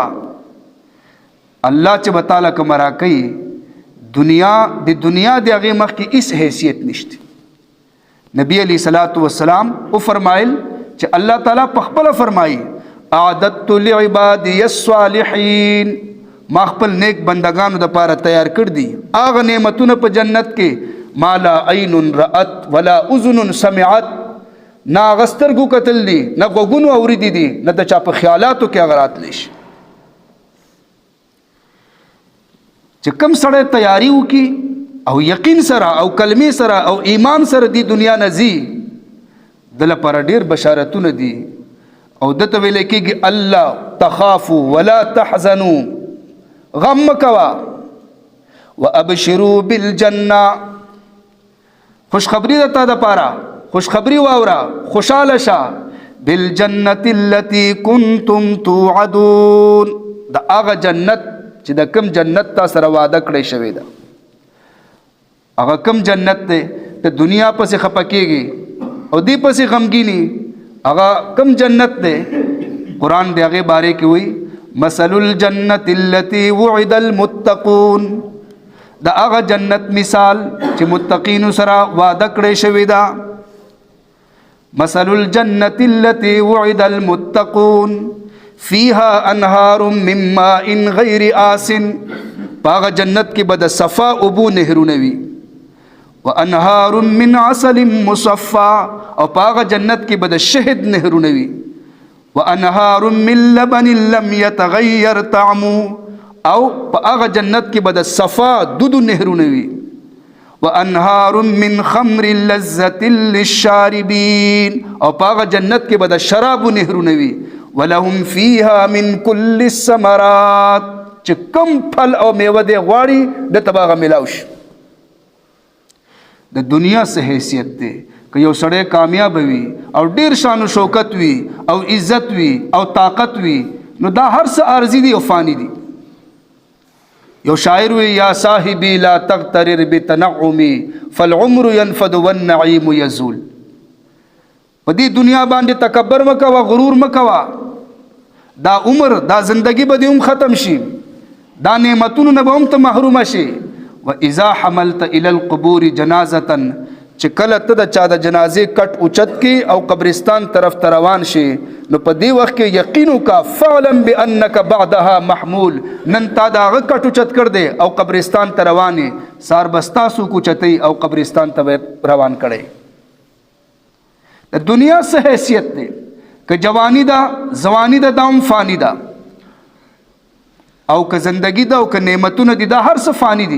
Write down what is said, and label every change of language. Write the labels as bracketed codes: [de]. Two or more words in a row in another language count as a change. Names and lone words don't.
[ps] الله چې به تعالی کومه راکوي دنیا د هغې مخکې هېڅ حیثیت نشته. نبی [ar] علیه صلات وسلام [ps] وفرمایل چې الله تعالی په خپله فرمایي [ar] اعددت لعبادي الصالحین، [ps] ما خپل نیک بندگانو دپاره تیار کړ دي هغه نعمتونه په جنت کې [ar] ما لا عین رأت ولا اذن سمعت، [ps] نه هغه سترګو کتل دي، نه غوږونو اورېدي دي، نه د چا په خیالاتو کې هغه راتلی شي. چې کوم سړی تیاری وکړي او یقین سره او کلمې سره او ایمان سره دی دنیا نه ځي، د لپاره ډېر بشارتونه دي. او دته ویلی کېږي [ar] الله تخافوا ولا تحزنوا، [ps] غم مه کوه، [ar] وابشروا بالجنه، [ps] خوشخبری د تا دپاره، خوشخبری واوره، خوشحاله شه، [ar] بالجنة التي كنتم توعدون، [ps] د هغه جنت چې د کم جنت تا سره وعده کړی شوی ده. هغه کم جنت دی ته دنیا پسې خفه کېږي او دې پسې غمګینی، هغه کم جنت دی قرآن د هغې بارے کې وایي [ar] مثل الجنة التي وعد المتقون، [ps] د هغه جنت مثال چې متقینو سره وعده کړی شوی ده. [ar] مثل الجنة التي وعد المتقون فيها انهار من ماء غير آسن، [ps] پاغه جنت کې به د صفا اوبو نهرونه وي، [ar] وانهار من عسل مصفى، [ps] او پاغه جنت کې به د شهد نهرونه وي، [ar] وانهار من لبن لم يتغير طعمه، [ps] او پاغه جنت کې به د صفا دودو نهرونه وي، [ar] وانهار من خمر لذة للشاربين، [ps] او پاغه جنت کې به د شرابو نهرونه وي، [ar] ولهم فيها من كل الثمرات، [ps] چې کم پھل او میوه دی غواړي دته به هغه میلاو شي. د دنیا څه حیثیت دی که یو سړی کامیاب وي او ډیر شان و شوکت وي او عزت وي او طاقت وي نو دا هر څه عارضي دي او فانی دي. یو شاعر وی [ar] یا صاحبی لا تغترر بتنعمی فالعمر ينفد والنعیم یزول، [ps] په دې دنیا باندې تکبر مکوه، غرور مکوه، دا عمر دا زندگی به دې هم ختم شي، دا نعمتونو نه به هم ته محرومه شي. [ar] و اذا حملت الى القبور جنازه، [ps] چې کله ته د چا د جنازې کټ اوچت کې او قبرستان طرف ته روان شي، نو په دې وخت کې یقین وکړه [ar] فعلم بانک بعدها محمول، [ps] نن تا دا هغه کټ اوچت کړ دی او قبرستان ته روان یې، سار به ستاسو کوچتئ او قبرستان ته روان کړئ. د دنیا څه حیثیت دی؟ که جوانی ده زوانی ده دا هم فانی ده، او که زندگی ده او که نعمتونه دي دا هر څه فانی دي.